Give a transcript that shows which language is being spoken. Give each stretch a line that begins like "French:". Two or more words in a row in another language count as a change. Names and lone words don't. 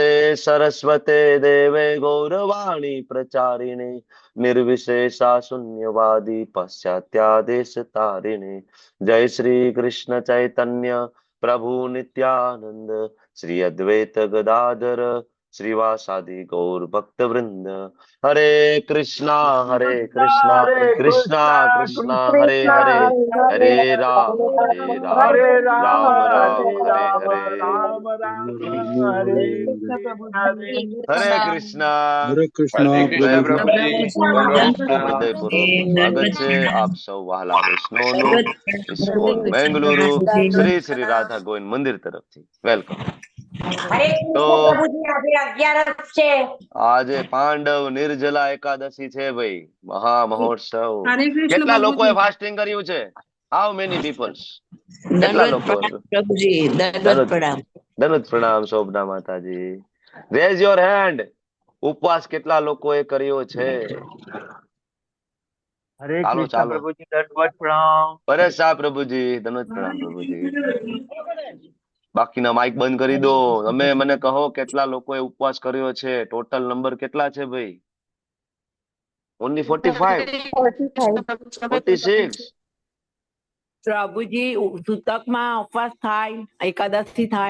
Sanskrit: सरस्वते देवे गौरवाणी प्रचारिणे निर्विशेषा शून्यवादी पाश्चात्यादेश तारिणे जय श्री कृष्ण चैतन्य प्रभु नित्यानंद श्री अद्वैत गदाधर श्रीवासादि गौर भक्त वृंद हरे कृष्णा कृष्णा कृष्णा हरे हरे हरे राम
Hindi: हरे राम राम राम हरे हरे राम हरे राम राम हरे हरे हरे कृष्णा हरे कृष्णा जय प्रभु जी
Gujarati: ખૂબ ખૂબ હૃદયપૂર્વકનું સ્વાગત છે આપ સૌ વહાલા વૈષ્ણવનું ઇસ્કોન બેંગલુરુ શ્રી શ્રી રાધા ગોવિંદ મંદિર તરફથી વેલકમ હરે તો કૃષ્ણ પ્રભુજી આજે 11 છે. આજે પાંડવ નિર્જલા એકાદશી છે ભાઈ મહા મહોત્સવ હરે કૃષ્ણ કેટલા લોકોએ પ્રભુજી. ફાસ્ટિંગ કર્યું છે
English: how many peoples
Gujarati: કેટલા દંડવત લોકો પ્રણામ પ્રભુજી, દંડવત દરરોજ પ્રણામ. દરરોજ પ્રણામ શોભના માતાજી
English: raise your hand
Gujarati: ઉપવાસ કેટલા લોકોએ કર્યો છે
Hindi: हरे
Gujarati: ચાલો
Hindi: कृष्ण
Gujarati: ચાલો
Hindi: प्रभु जी दंडवत प्रणाम
Gujarati: પરેશ શાહ પ્રભુજી ધન્યવાદ પ્રણામ પ્રભુજી બાકીના માઇક બંધ કરી દો તમે મને કહો કેટલા લોકોએ ઉપવાસ કર્યો છે ટોટલ નંબર કેટલા છે ભાઈ ઓનલી 45 46 પ્રભુજી સૂતકમાં ઉપવાસ થાય, એકાદશી થાય.